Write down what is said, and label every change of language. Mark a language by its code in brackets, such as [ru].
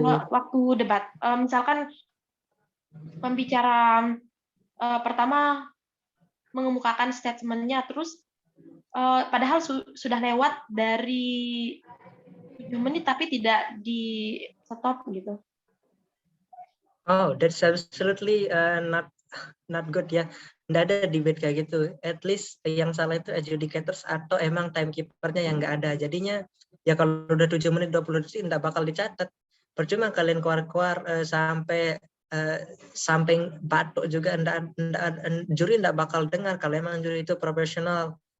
[id] Waktu debat. Misalkan pembicara pertama mengemukakan statementnya, terus padahal sudah lewat dari 7 menit tapi tidak di stop gitu. [en] Oh, that's absolutely not good ya. [id] Nggak ada debate kayak gitu. At least yang salah itu adjudicators atau emang timekeepernya yang nggak ada. Jadinya ya kalau udah 7 menit 20 detik nggak bakal dicatat. Percuma kalian keluar-keluar sampai batuk juga, juri nggak bakal dengar kalau emang juri itu profesional.